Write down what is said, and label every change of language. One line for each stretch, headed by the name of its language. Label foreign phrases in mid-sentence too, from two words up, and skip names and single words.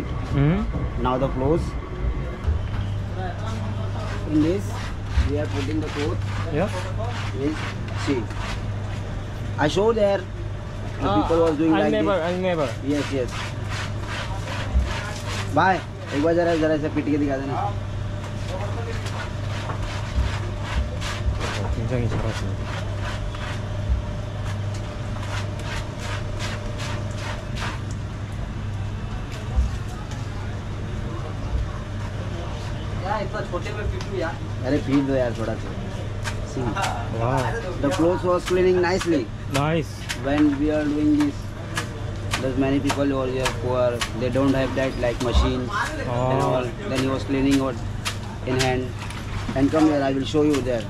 English: Now the clothes. In this, we are putting the clothes. Yeah. Yes. See. I show there. The people was doing like this. I never. Yes, yes. Bye.
Hindi: एक बार जरा ऐसे पीट के दिखा देना.
Korean: 굉장히 잘하시네요.
Hindi: अरे पीट दो यार थोड़ा सा.
English: See. Wow. The clothes was cleaning nicely. Nice. When we are doing this, there's many people over here poor. They don't have that like machines and all. Then he was cleaning it in hand. And come here, I will show you there.